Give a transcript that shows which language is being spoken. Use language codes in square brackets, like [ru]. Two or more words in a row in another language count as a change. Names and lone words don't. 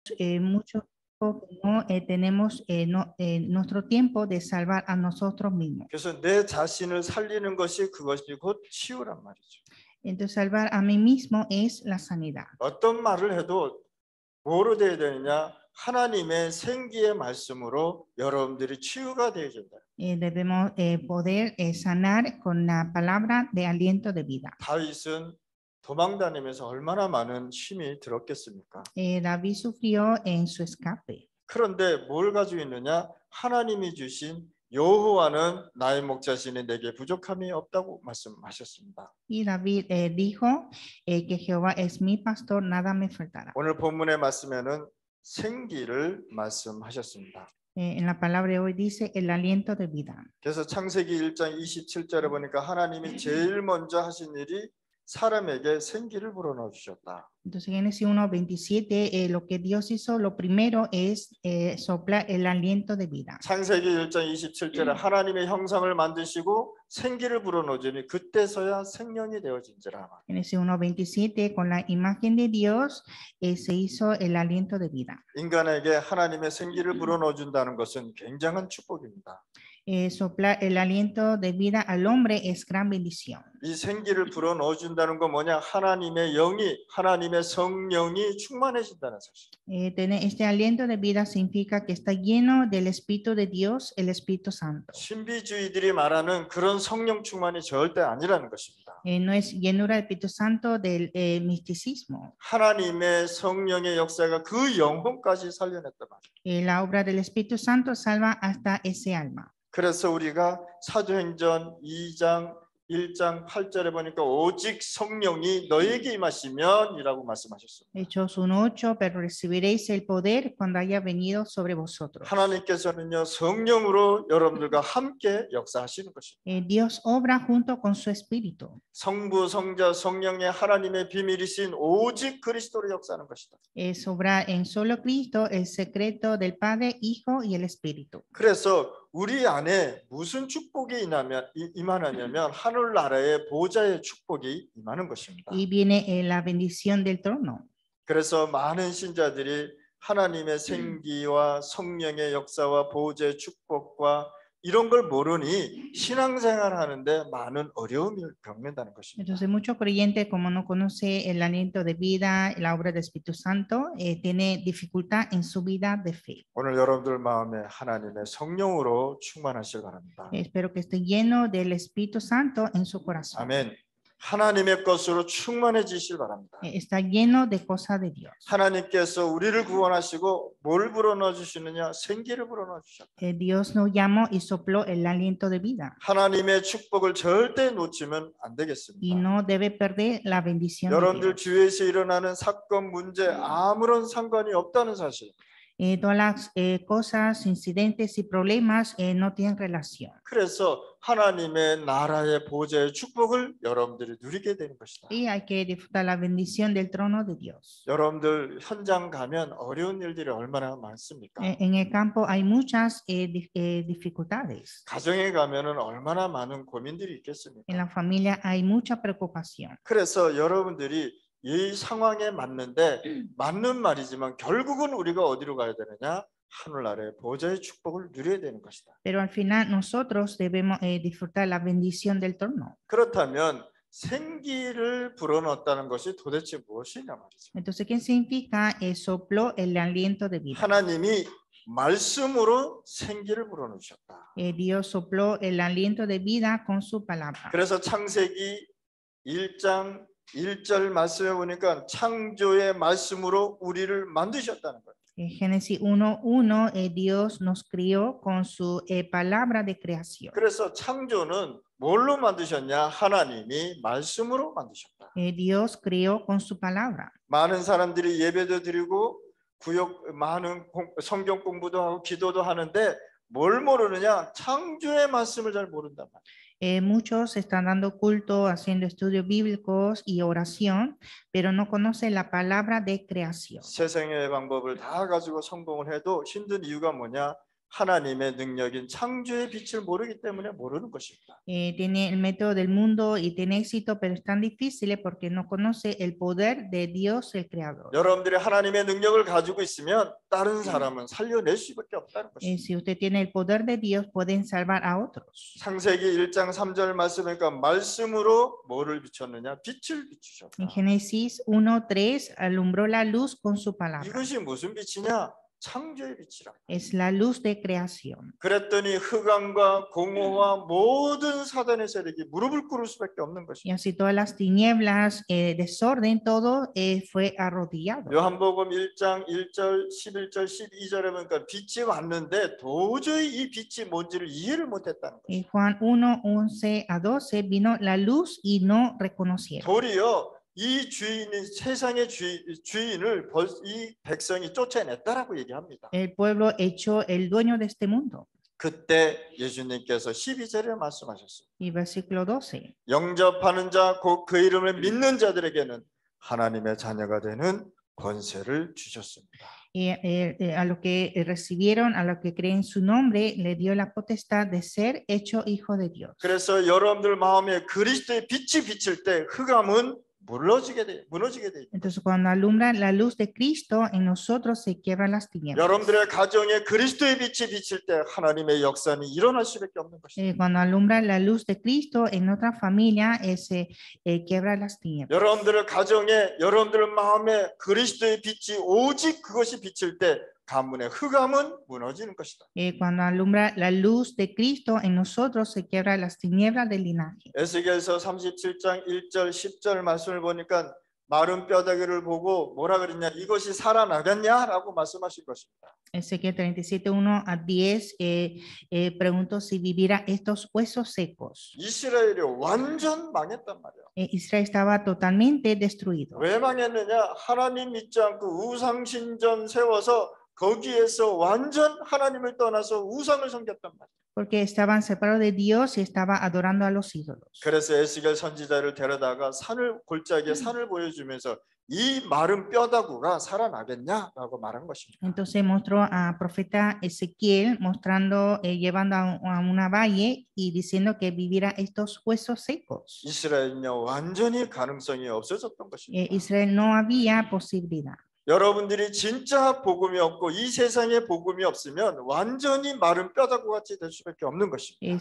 [es] mucho tiempo que no tenemos nuestro tiempo de salvar a nosotros mismos. [ko] 그래서 내 자신을 살리는 것이 그것이 곧 치유란 말이죠. [es] Entonces, salvar a mí mismo es la sanidad. [ko] 어떤 말을 해도 뭐로 돼야 되느냐? 하나님의 생기의 말씀으로 여러분들이 치유가 되어야 된다. [es] Debemos poder sanar con la palabra de aliento de vida. [ko] 다윗은 도망 다니면서 얼마나 많은 힘이 들었겠습니까? [es] David sufrió en su escape. [ko] 그런데 뭘 가지고 있느냐? 하나님이 주신 여호와는 나의 목자시니 내게 부족함이 없다고 말씀하셨습니다. [es] Y David dijo que Jehová es mi pastor, nada me faltará. [ko] 오늘 본문의 말씀에는 생기를 말씀하셨습니다. [es] En la palabra de hoy dice el aliento de vida. [ko] 그래서 창세기 1장 27절에 보니까 하나님이 제일 먼저 하신 일이 사람에게 생기를 불어넣어 주셨다. [es] Entonces, Génesis 1:27, lo que Dios hizo, lo primero es soplar el aliento de vida. [ko] 창세기 1장 27절에 하나님의 형상을 만드시고 생기를 불어넣어 주니 그때서야 생명이 되어진지라. [es] Génesis 1:27, con la imagen de Dios se hizo el aliento de vida. [ko] 인간에게 하나님의 생기를 불어넣어 준다는 것은 굉장한 축복입니다. [es] Soplar el aliento de vida al hombre es gran bendición. [ko] 이 생기를 불어넣어 준다는 건 뭐냐? 하나님의 영이, 하나님의 성령이 충만해진다는 사실. [es] Tener este aliento de vida significa que está lleno del Espíritu de Dios, el Espíritu Santo. [ko] 신비주의들이 말하는 그런 성령 충만이 절대 아니라는 것입니다. [es] No es llenura del Espíritu Santo del misticismo. [ko] 하나님의 성령의 역사가 그 영혼까지 살려냈단 말이에요. [es] La obra del Espíritu Santo salva hasta ese alma. [ko] 그래서 우리가 사도행전 2장 1장 8절에 보니까 오직 성령이 너에게 임하시면 이라고 말씀하셨습니다. [es] Hechos 1:8, pero recibiréis el poder cuando haya venido sobre vosotros. [ko] 하나님께서는요 성령으로 여러분들과 함께 역사하시는 것입니다. [es] Dios obra junto con su Espíritu. [ko] 성부, 성자, 성령의 하나님의 비밀이신 오직 그리스도로 역사하는 것이다. [es] Es obrar en solo Cristo el secreto del Padre, Hijo y el Espíritu. [ko] 그래서 우리 안에 무슨 축복이 임하느냐면 하늘나라의 보좌의 축복이 임하는 것입니다. [es] Y viene la bendición del trono. [ko] 그래서 많은 신자들이 하나님의 생기와 성령의 역사와 보좌의 축복과 이런 걸 모르니 신앙생활 하는데 많은 어려움을 겪는다는 것입니다. [es] Entonces muchos creyentes, como no conoce el aliento de vida, la obra del Espíritu Santo, tiene dificultad en su vida de fe. [ko] 오늘 여러분들 마음에 하나님의 성령으로 충만하시길 바랍니다. [es] Espero que esté lleno del Espíritu Santo en su corazón. [ko] 아멘. 하나님의 것으로 충만해지실 바랍니다. [es] Está lleno de cosas de Dios. [ko] 하나님께서 우리를 구원하시고 뭘 불어넣어 주시느냐? 생기를 불어넣어 주셨다. [es] Dios nos llamó y sopló el aliento de vida. [ko] 하나님의 축복을 절대 놓치면 안 되겠습니다. [es] Y no debe perder la bendición de [ko] 여러분들 [es] Dios. [ko] 주위에서 일어나는 사건, 문제 아무런 상관이 없다는 사실. [es] Todas las cosas, incidentes y problemas no tienen relación. [ko] 그래서 하나님의 나라의 보좌의 축복을 여러분들이 누리게 되는 것이다. [es] Y hay que disfrutar la bendición del trono de Dios. [ko] 여러분들 현장 가면 어려운 일들이 얼마나 많습니까? [es] En el campo hay muchas dificultades. [ko] 가정에 가면은 얼마나 많은 고민들이 [es] En [ko] 있겠습니까? [es] la familia hay mucha preocupación. [ko] 그래서 여러분들이 이 상황에 맞는데 맞는 말이지만 결국은 우리가 어디로 가야 되느냐? 하늘나라의 보좌의 축복을 누려야 되는 것이다. [es] Pero al final nosotros debemos disfrutar la bendición del trono. [ko] 그렇다면 생기를 불어넣었다는 것이 도대체 무엇이냐 말이죠. [es] Entonces, ¿qué significa sopló el aliento de vida? [ko] 하나님이 말씀으로 생기를 불어넣어 주셨다. [es] Dios sopló el aliento de vida con su palabra. [ko] 그래서 창세기 1장 1절 말씀해 보니까 창조의 말씀으로 우리를 만드셨다는 거예요. [es] En Génesis 1:1, Dios nos crió con su palabra de creación. [ko] 그래서 창조는 뭘로 만드셨냐? 하나님이 말씀으로 만드셨다. [es] Dios crió con su palabra. [ko] 많은 사람들이 예배도 드리고 많은 성경 공부도 하고 기도도 하는데 뭘 모르느냐? 창조의 말씀을 잘 모른단 말이에요. [es] Muchos están dando culto, haciendo estudios bíblicos y oración, pero no conocen la palabra de creación. [ko] 세상의 방법을 다 가지고 성공을 해도 힘든 이유가 뭐냐? 하나님의 능력인 창조의 빛을 모르기 때문에 모르는 것입니다. [es] Tiene el método del mundo y tiene éxito, pero es tan difícil porque no conoce el poder de Dios, el Creador. [ko] 여러분들이 하나님의 능력을 가지고 있으면 다른 사람은 살려낼 수밖에 없다는 것입니다. [es] Si usted tiene el poder de Dios, pueden salvar a otros. [ko] 창세기 1장 3절 말씀이니까 말씀으로 뭐를 비췄느냐? 빛을 비추셨다. [es] En Génesis 1:3 alumbró la luz con su palabra. [ko] 이것이 무슨 빛이냐? 창조의 빛이라. [es] Es la luz de creación. [ko] 그랬더니 흑암과 공허와 모든 사단의 세력이 무릎을 꿇을 수밖에 없는 [es] Y [ko] 것입니다. [es] así todas las tinieblas, desorden, todo fue arrodillado. [ko] 요한복음 1장 1절, 11절, 12절에 보니까 빛이 왔는데 도저히 이 빛이 뭔지를 이해를 못했다는 [es] En [ko] 것입니다. [es] Juan 1:11-12 vino la luz y no reconocieron. [ko] 도리어 이 주인이 세상의 주인을 이 백성이 쫓아냈다라고 얘기합니다. [es] El pueblo echó el dueño de este mundo. [ko] 그때 예수님께서 12절에 말씀하셨습니다. [es] Y versículo 12. [ko] 영접하는 자, 곧 그 이름을 믿는 자들에게는 하나님의 자녀가 되는 권세를 주셨습니다. [es] Y a los que recibieron, a los que creen su nombre, le dio la potestad de ser hecho hijo de Dios. [ko] 그래서 여러분들 마음에 그리스도의 빛이 비칠 때 흑암은 무너지게 돼. [es] Entonces, cuando alumbra la luz de Cristo, en nosotros se quiebran las tinieblas. [ko] 여러분들의 가정에 그리스도의 빛이 비칠 때 하나님의 역사는 일어날 수밖에 없는 것입니다. [es] Cuando alumbra la luz de Cristo en nuestra familia, se quiebra las tinieblas. [ko] 여러분들의 가정에, 여러분들 마음에 그리스도의 빛이 오직 그것이 비칠 때 가문의 흑암은 무너지는 것이다. [es] Cuando alumbra la luz de Cristo en nosotros, se quiebra las tinieblas del linaje. [ko] 에스겔서 37장 1절 10절 말씀을 보니까 마른 뼈다귀를 보고 뭐라 그랬냐? 이것이 살아나겠냐라고 말씀하신 것입니다. [es] Ezequiel 37:1-10 preguntó si viviera estos huesos secos. [ko] 이스라엘이 완전 망했단 말이에요. [es] Israel estaba totalmente destruido. [ko] 왜 망했느냐? 하나님 믿지 않고 우상신전 세워서 거기에서 완전 하나님을 떠나서 우상을 섬겼단 말이에요. [es] Porque estaban separados de Dios y estaba adorando a los ídolos. [ko] 그래서 에스겔 선지자를 데려다가 골짜기에 산을 보여주면서 이 마른 뼈다구가 살아나겠냐라고 말한 것입니다. [es] Entonces mostró a profeta Ezequiel mostrando, llevando a una valle y diciendo que viviera estos huesos secos. [ko] 이스라엘은요 완전히 가능성이 없어졌던 것입니다. [es] Israel no había posibilidad. [ko] 여러분들이 진짜 복음이 없고 이 세상에 복음이 없으면 완전히 마른 뼈다구 같이 될 수밖에 없는 것입니다.